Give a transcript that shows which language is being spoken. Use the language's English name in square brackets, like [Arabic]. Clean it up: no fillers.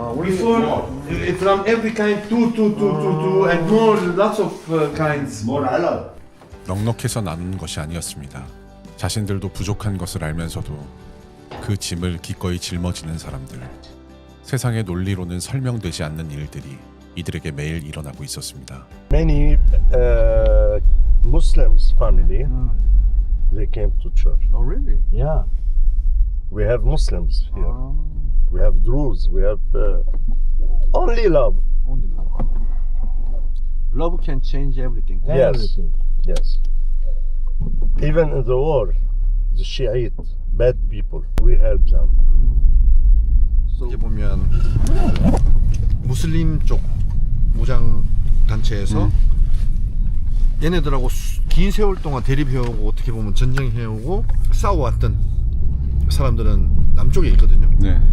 [English] Before, from every kind, two, and more, lots of kinds. More halal. [Korean] 넉넉해서 나누는 것이 아니었습니다. 자신들도 부족한 것을 알면서도 그 짐을 기꺼이 짊어지는 사람들. 세상의 논리로는 설명되지 않는 일들이 이들에게 매일 일어나고 있었습니다. [English] Many Muslims family, they came to church. Oh, really? Yeah. We have Muslims here. We have Druze. We have only love. Only love. Love can change everything. Yes. Yes. Even in the war, the Shiite, bad people, we help them. [Korean] 여기 보면 무슬림 쪽 무장 단체에서 얘네들하고 긴 세월 동안 대립해오고 어떻게 보면 전쟁해오고 싸워왔던 사람들은 남쪽에 있거든요. 네.